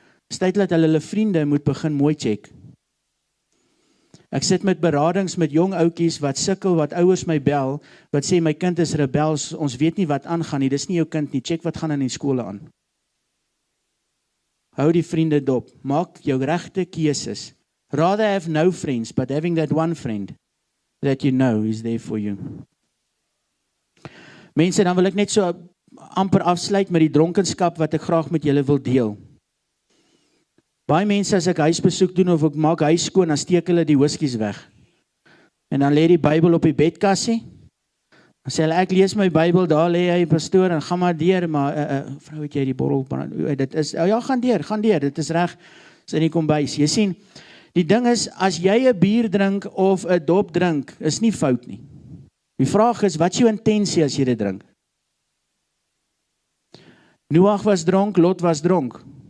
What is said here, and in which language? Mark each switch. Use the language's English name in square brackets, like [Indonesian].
[Afrikaans] Dis tyd dat hulle vriende moet begin mooi check. Ek sit met beradings met jong ouetjies wat sukkel, wat ouers my bel, wat sê my kind is rebels, ons weet nie wat aangaan nie, dis nie jou kind nie, check wat gaan in die skole aan. Hou die vriende dop, maak jou regte keuses. [English] Rather have no friends, but having that one friend that you know is there for you. [Afrikaans] Mense, dan wil ek net so amper afsluit met die dronkenskap wat ek graag met julle wil deel. Baie mense, as ek huisbesoek doen of ek maak huis skoon, dan steek hulle die whiskies weg. En dan lê die Bybel op die bedkassie. Dan sê hulle, ek lees my Bybel, daar lê hy, pastoor, en gaan maar deur, maar vrou, het jy die bottel, dit is, ja, gaan deur, dit is reg, is in die kombuis. Jy sien, die ding is, as jy 'n bier drink of 'n dop drink, is nie fout nie. Die vraag is, wat is jou intensie as jy dit drink? Noag was dronk, Lot was dronk.